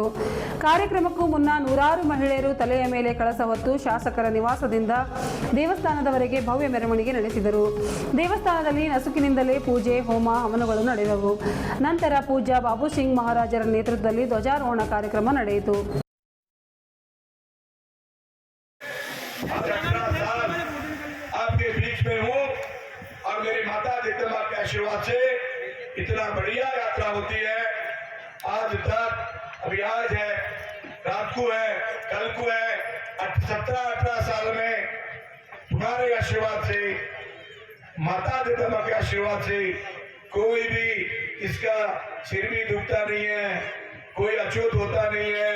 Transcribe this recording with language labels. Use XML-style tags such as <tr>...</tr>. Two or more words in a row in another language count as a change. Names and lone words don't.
<kn>ಕಾರ್ಯಕ್ರಮಕ್ಕೂ ಮುನ್ನ ನೂರಾರು ಮಹಿಳೆಯರು ತಲೆಯ ಮೇಲೆ ಕಳಸ ಹೊತ್ತು ಶಾಸಕರ ನಿವಾಸದಿಂದ ದೇವಸ್ಥಾನದವರೆಗೆ ಭವ್ಯ ಮೆರವಣಿಗೆ ನಡೆಸಿದರು. ದೇವಸ್ಥಾನದಲ್ಲಿ ನಸುಕಿನಿಂದಲೇ ಪೂಜೆ, ಹೋಮ, ಹವನಗಳು ನಡೆದವು. ನಂತರ ಪೂಜ್ಯ ಬಾಬು ಸಿಂಗ್ ಮಹಾರಾಜರ ನೇತೃತ್ವದಲ್ಲಿ ಧ್ವಜಾರೋಹಣ ಕಾರ್ಯಕ್ರಮ ನಡೆಯಿತು.</kn> <hi>आशीर्वाद से इतना बढ़िया यात्रा होती है। आज तक अभी आज है, रात को है, कल को है, 17-18 साल में तुम्हारे आशीर्वाद से, माता जगदम्बा के आशीर्वाद से कोई भी इसका सिर भी दुखता नहीं है, कोई अछूत होता नहीं है।</hi>